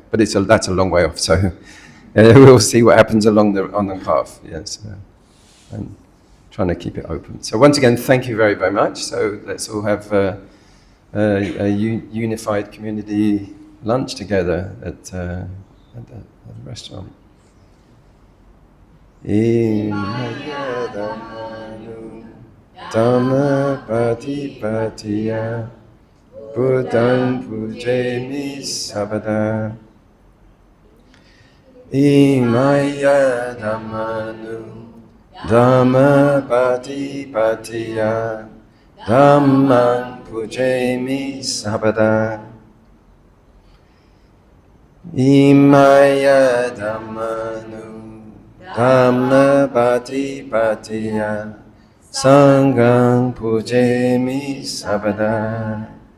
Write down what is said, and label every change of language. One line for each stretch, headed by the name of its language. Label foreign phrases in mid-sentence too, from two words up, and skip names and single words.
English: But that's a long way off, so we'll see what happens on the path. Yes, I'm trying to keep it open. So once again, thank you very, very much. So let's all have a unified community lunch together at the restaurant.
Pali: Dhamma patipatiya Buddhaṃ pujami sabada Imaya dhammanu Dhamma patipatiya Dhammaṃ pujami sabada Imaya dhammanu Dhamma patipatiya Sanghaṃ pujami sabada.